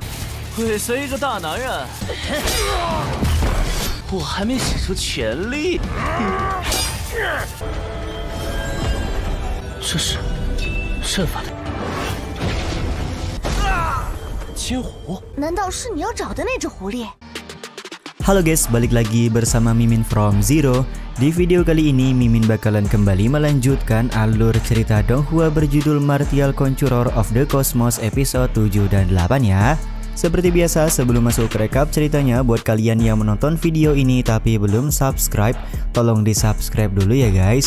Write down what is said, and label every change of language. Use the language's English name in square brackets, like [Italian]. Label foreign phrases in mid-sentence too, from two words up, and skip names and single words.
[Chinese] 尾随一个大男人，我还没使出全力。这是阵法的金狐？难道是你要找的那只狐狸？ [Indonesian] Halo guys, balik lagi bersama Mimin from Zero. Di video kali ini Mimin bakalan kembali melanjutkan alur cerita Donghua berjudul Martial Conqueror of the Cosmos episode 7 dan 8 ya. Seperti biasa, sebelum masuk ke rekap ceritanya, buat kalian yang menonton video ini tapi belum subscribe, tolong di subscribe dulu ya guys.